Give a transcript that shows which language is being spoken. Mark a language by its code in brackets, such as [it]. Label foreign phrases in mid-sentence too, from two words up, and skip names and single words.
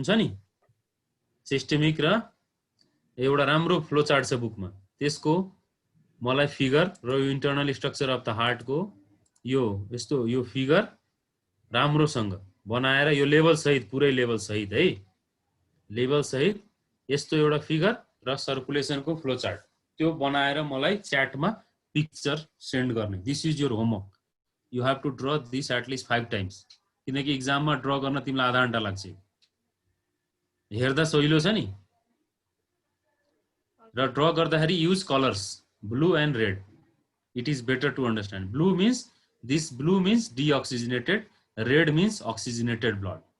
[ne] छ नि, सिस्टेमिक र एउटा राम्रो [en] flow chart [ne] छ बुकमा, त्यसको मलाई फिगर र यो [en] internal structure of the heart [ne] को यो यस्तो यो फिगर राम्रोसँग बनाएर यो लेभल सहित, पुरै लेभल सहित है, लेभल सहित यस्तो एउटा फिगर र सर्कुलेसन को [en] flow chart [ne] त्यो बनाएर मलाई च्याटमा [en] picture send [ne] गर्ने। [en] this is your homework. you have to draw this at least 5 times, [ne] किनकि एक्जाममा ड्र गर्न तिमीलाई आधा घण्टा लाग्छ। हेर्दा सजिलो छ नि, र ड्र गर्दाखेरि [en] use colours blue and red. it is better to understand. blue means this blue means deoxygenated, red means oxygenated blood.